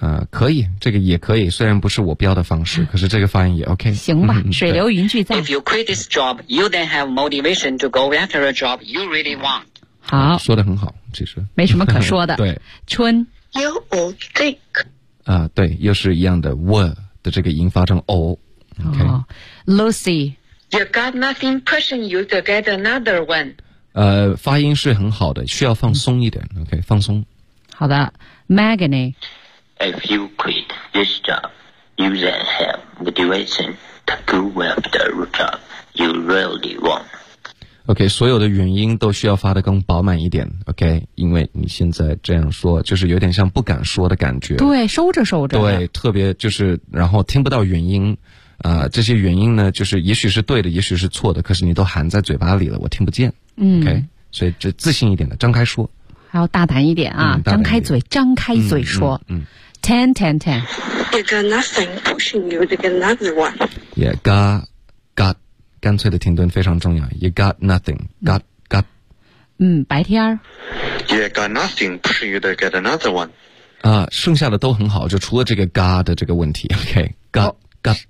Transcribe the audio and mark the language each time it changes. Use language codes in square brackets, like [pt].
[zh] 可以，这个也可以，虽然不是我标的方式，可是这个发音也 OK。行吧，水流云聚在。 [en] If you quit this job, you then have motivation to go after a job you really want. [zh] 好、说得很好其实没什么可说的对春 [en] You would think [zh] 啊对又是一样的 were 的这个音发成 o、okay. [en] oh, Lucy You got nothing pushing you to get another one [zh] 发音是很好的需要放松一点、OK 放松好的 Magony [en] If you quit this job you then have motivation to go after a job you really want [zh] OK, 所有的原因都需要发得更饱满一点 ,OK, 因为你现在这样说就是有点像不敢说的感觉。对收着收着。对特别就是然后听不到原因这些原因呢就是也许是对的也许是错的可是你都含在嘴巴里了我听不见。 OK, 所以这自信一点的张开说。还要大胆一点啊、张开嘴张开嘴说。 [en] Ten, ten, ten. You got nothing pushing you to get another one. Yeah, got. 干脆的停顿非常重要 You got nothing Got got [zh] 白天 [en] You got nothing pushing you to get another one [zh] 剩下的都很好就除了这个 got 的这个问题 OK got、got